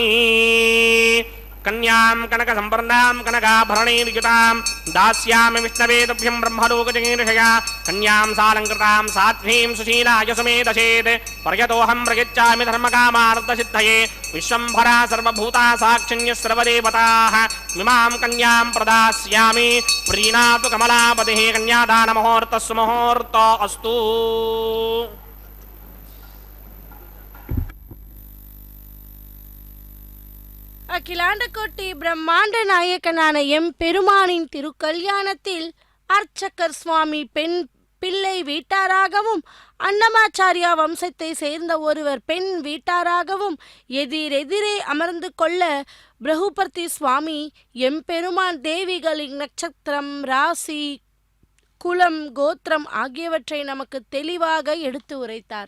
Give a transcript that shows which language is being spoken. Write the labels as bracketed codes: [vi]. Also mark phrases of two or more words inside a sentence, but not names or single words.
[sa] कन्यां कनक संवर्णां कनकाभरणैर्युतां दास्यामि विष्णवे तुभ्यं ब्रह्मलोकजगीर्षया कन्यां सालङ्कृतां साध्वीं सुशीलाय समेदशेत् पर्यतोऽहं प्रयच्छामि धर्मकामार्थसिद्धये विश्वम्भरा सर्वभूता साक्षिण्यः सर्वदेवताः इमां कन्यां प्रदास्यामि प्रीणातु कमलापतिः कन्यादानमुहूर्तः सुमुहूर्तो अस्तु। [ta] அகிலாண்டகோட்டி பிரம்மாண்ட நாயகனான எம்பெருமானின் திருக்கல்யாணத்தில் அர்ச்சகர் சுவாமி பெண் பிள்ளை வீட்டாராகவும் அன்னமாச்சாரியா வம்சத்தை சேர்ந்த ஒருவர் பெண் வீட்டாராகவும் எதிரெதிரே அமர்ந்து கொள்ள பிரகுபதி சுவாமி எம்பெருமான் தேவிகளின் நட்சத்திரம் ராசி குலம் கோத்திரம் ஆகியவற்றை நமக்கு தெளிவாக எடுத்து உரைத்தார்.